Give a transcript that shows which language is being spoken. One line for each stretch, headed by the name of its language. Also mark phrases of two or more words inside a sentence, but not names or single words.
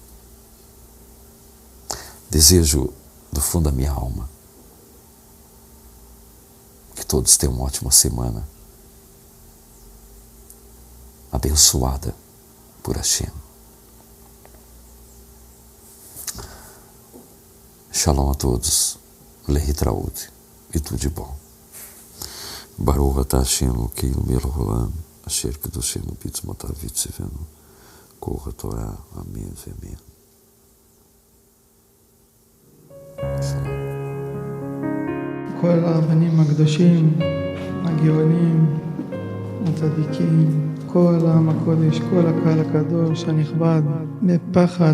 Portuguese: Desejo do fundo da minha alma que todos tenham uma ótima semana, abençoada por Hashem. Shalom a todos, Lehitraut e tudo de bom.
Hebrew: ברוך אתה השם אלוקינו מלך העולם, אשר קידשנו במצוותיו וציוונו, כל התורה, אמן ואמן. כל הרבנים הקדושים, הגאונים, הצדיקים, כל העם הקודש, כל הקהל הקדוש הנכבד, בפחד